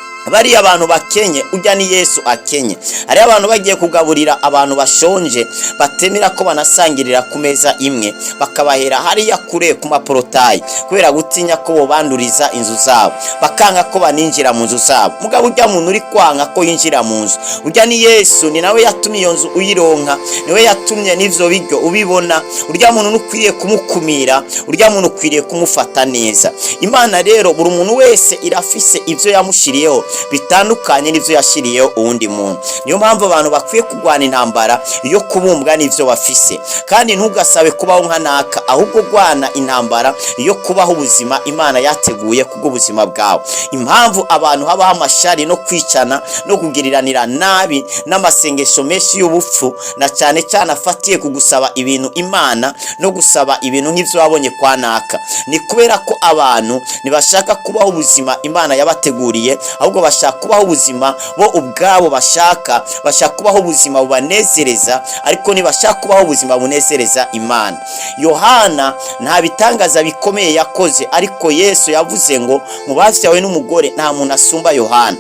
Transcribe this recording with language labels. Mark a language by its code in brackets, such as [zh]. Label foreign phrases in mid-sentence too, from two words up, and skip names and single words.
[rn] bari abantu bakenye, ujya ni Yesu akenye. Hari abantu bagiye kugaburira abantu bashonje, batemera ko banasangirira ku meza imwe, bakabahera hariya kure ku maporotayi kubera gutinya ko bobanduriza inzu zabo, bakanga ko baninjira mu nzu zabo. Mugabo ujya muntu uri kwanga ko yinjira mu nzu, ujya ni Yesu, ni nawe yatumye iyo nzu uyironka, niwe yatumye n'ivyo biryo ubibona. Urya muntu nukwiriye kumukumira, urya muntu ukwiriye kumufata neza. Imana rero buri muntu wese irafise ivyo yamushiriyeho bitandukanye n'ivyo yashiriyeho uwundi muntu. Niyo mpamvu abantu bakwiye kurwana intambara iyo kubumbwa n'ivyo bafise, kandi ntugasabe kubaho nka naka, ahubwo rwana intambara iyo kubaho ubuzima Imana yateguye kubwo ubuzima bwawe. Impamvu abantu habaho amashari no kwicana no kugiriranira nabi n'amasengesho menshi y'ubupfu, na cyane cyane afatiye kugusaba ibintu Imana no gusaba ibintu nk'ivyo wabonye kwa naka, ni kubera ko abantu ntibashaka kubaho ubuzima Imana yabateguriye, ahubwo bashaka kubaho ubuzima bo ubwabo bashaka kubaho ubuzima bubanezereza, ariko ntibashaka kubaho ubuzima bunezereza Imana. Yohana nta bitangaza bikomeye yakoze, ariko Yesu yavuze ngo mu bavyawe n'umugore nta muntu asumba Yohana.